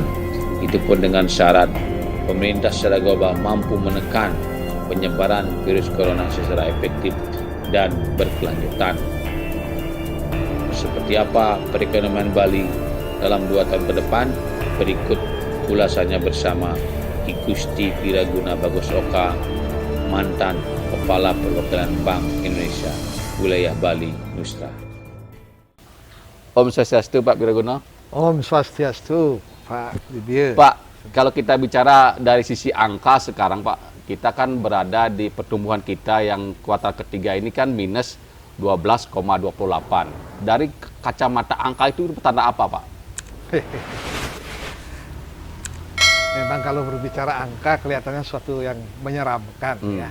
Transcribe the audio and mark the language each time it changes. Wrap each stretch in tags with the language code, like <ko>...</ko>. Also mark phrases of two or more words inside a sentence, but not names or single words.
<id>Itu pun dengan syarat pemerintah secara global mampu menekan penyebaran virus corona secara efektif dan berkelanjutan. Seperti apa perekonomian Bali dalam 2 tahun ke depan? Berikut ulasannya bersama Ki Gusti Wiraguna Bagus Oka, mantan Kepala Perwakilan Bank Indonesia wilayah Bali Nusra. Om Swastiastu Pak Wiraguna. Om Swastiastu Pak Dibir. Pak, kalau kita bicara dari sisi angka sekarang Pak, kita kan berada di pertumbuhan kita yang kuartal ketiga ini kan minus 12,28. Dari kacamata angka itu tanda apa Pak? Memang kalau berbicara angka kelihatannya suatu yang menyeramkan ya.</id>